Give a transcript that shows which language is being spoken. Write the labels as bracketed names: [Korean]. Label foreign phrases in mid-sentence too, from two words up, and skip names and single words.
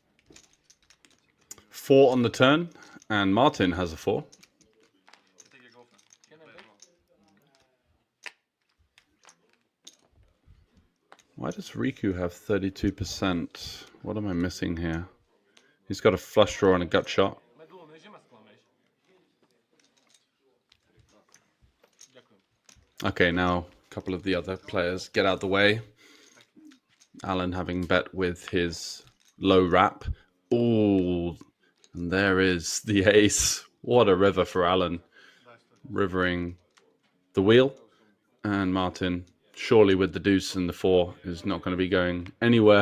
[English] 4 on the turn, and Martin has a 4. You take your girlfriend. Can I Play bet? as well. Why does Riku have 32%? What am I missing here? He's got a flush draw and a gut shot. [Slovak] Medlo, než ma sklameš. Ďakujem. [English] Okay, now a couple of the other players get out the way. Alan having bet with his low wrap. Ooh, and there is the ace. What a river for Alan. Rivering the wheel. And Martin, surely with the deuce and the 4, is not going to be going anywhere.